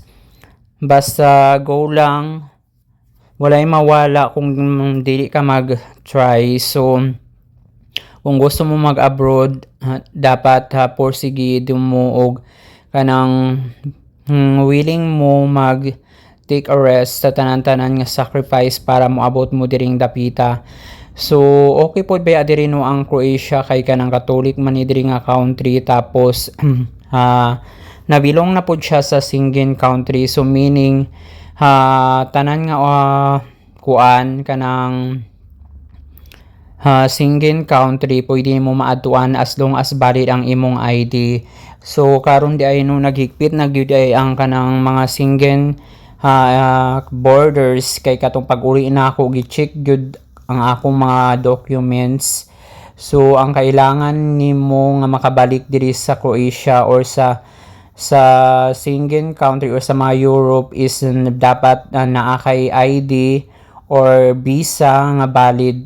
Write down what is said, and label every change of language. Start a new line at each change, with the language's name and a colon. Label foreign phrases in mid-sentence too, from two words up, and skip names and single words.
Cebuano: Basta go lang. Walay mawala kung dili ka mag-try. So kung gusto mo mag-abroad, dapat porsige mo og kanang willing mo mag
English: take a rest
Cebuano: sa tanan-tanan nga sacrifice para moabot mo diring dapita. So okay po ba diri no ang Croatia kay kanang Catholic man ni diri nga country, tapos nabilong na po siya sa Schengen country, so meaning tanan nga kuan kanang Schengen country pwede mo maadtuan
English: as long as valid
Cebuano: ang imong ID. So karon di ay no naghigpit na gyud ay ang kanang mga Schengen borders, kay katong pag-uli na ako gi-check gyud ang akong mga documents. So ang kailangan nimo nga makabalik diri sa Croatia or sa Schengen country or sa mga Europe is dapat naa kay ID or visa nga valid.